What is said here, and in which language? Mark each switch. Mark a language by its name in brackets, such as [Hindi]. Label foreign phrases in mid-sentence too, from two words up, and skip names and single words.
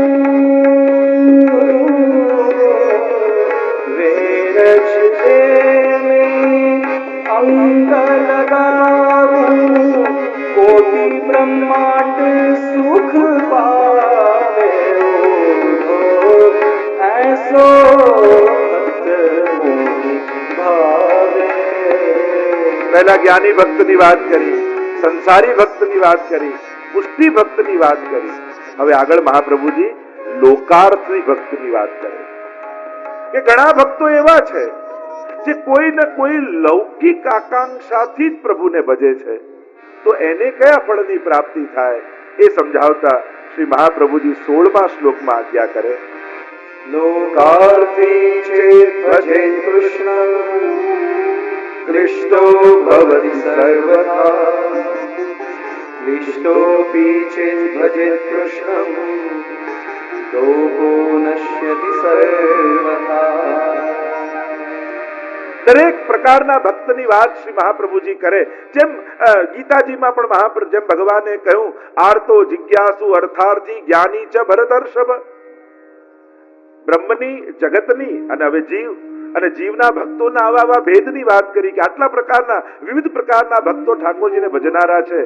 [Braj] अंग लगाऊं, कोटि ब्रह्मांड सुख पावे, ऐसो भक्त मोहि भावे. [Gujarati] પહેલા જ્ઞાની ભક્તની વાત કરી, સંસારી ભક્તની વાત કરી, પુષ્ટિ ભક્તની વાત કરી. હવે આગળ મહાપ્રભુજી લોકાર્થી ભક્તની વાત કરે કે ઘણા ભક્તો એવા છે જે કોઈ ને કોઈ લૌકિક આકાંક્ષાથી જ પ્રભુને ભજે છે, તો એને કયા ફળની પ્રાપ્તિ થાય એ સમજાવતા શ્રી મહાપ્રભુજી 16મા શ્લોકમાં આજ્ઞા કરે. [Sanskrit] लोकार्थी चेत् भजे कृष्णं क्लिष्टो भवति सर्वथा, क्लिष्टोऽपि चेत् भजेत् कृष्णं लोको नश्यति सर्वथा. [Gujarati] દરેક પ્રકારના ભક્તની વાત શ્રી મહાપ્રભુજી કરે. જેમ ગીતાજીમાં પણ જેમ ભગવાને કહ્યું, [Sanskrit] આર્તો જિજ્ઞાસુ અર્થાર્થી જ્ઞાની ચ ભરતર્ષભ. [Gujarati] બ્રહ્મની, જગતની અને હવે જીવ અને જીવના ભક્તોના આવા ભેદની વાત કરી કે આટલા પ્રકારના વિવિધ પ્રકારના ભક્તો ઠાકોરજીને ભજનારા છે.